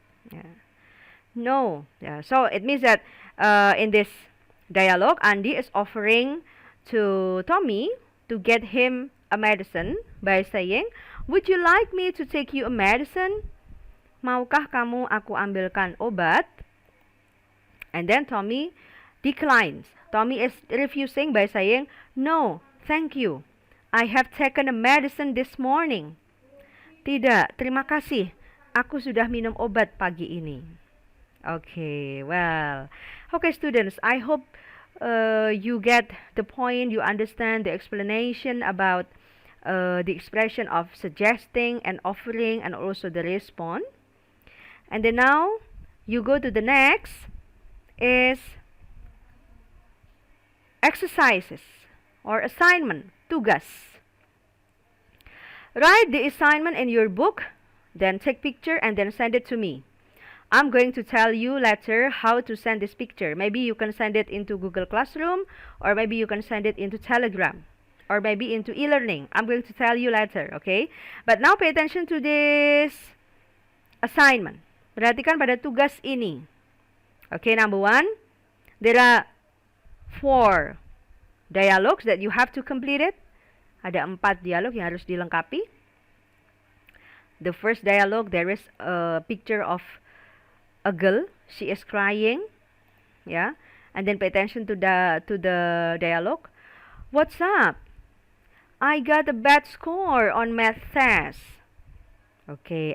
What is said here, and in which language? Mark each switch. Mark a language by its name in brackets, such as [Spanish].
[English] Yeah. No. Yeah. So it means that in this dialogue, Andy is offering to Tommy to get him a medicine by saying, would you like me to take you a medicine? [Indonesian] Maukah kamu aku ambilkan obat? [English] And then Tommy declines. Tommy is refusing by saying, no, thank you. I have taken a medicine this morning. [Indonesian] Tidak, terima kasih. Aku sudah minum obat pagi ini. [English] Okay, well. Okay, students, I hope you get the point, you understand the explanation about the expression of suggesting and offering and also the response. And then now, you go to the next is exercises or assignment, tugas. Write the assignment in your book, then take picture and then send it to me. I'm going to tell you later how to send this picture. Maybe you can send it into Google Classroom, or maybe you can send it into Telegram, or maybe into e-learning. I'm going to tell you later, okay? But now pay attention to this assignment. [Indonesian] Perhatikan pada tugas ini. [English] Okay, number 1, there are 4 dialogues that you have to complete it. [Indonesian] Ada 4 dialog yang harus dilengkapi. [English] The first dialogue, there is a picture of a girl. She is crying. Yeah. And then pay attention to the dialogue. What's up? I got a bad score on math test. Okay.